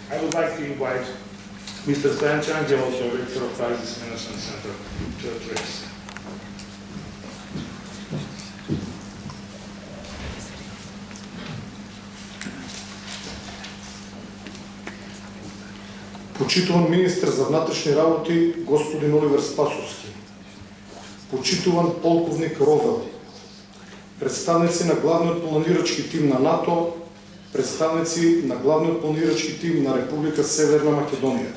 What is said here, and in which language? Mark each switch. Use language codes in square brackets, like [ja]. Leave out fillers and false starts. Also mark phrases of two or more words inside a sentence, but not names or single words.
[en] I would like to invite Mr. Stojan Angelov, Director of Crisis Management Center, to address. [mk] Почитуван министр за внатрешни работи господин Оливер Спасовски, почитуван полковник Ровел, представници на главниот планирачки тим на НАТО, представници на главниот планирачки тим на Република Северна Македонија.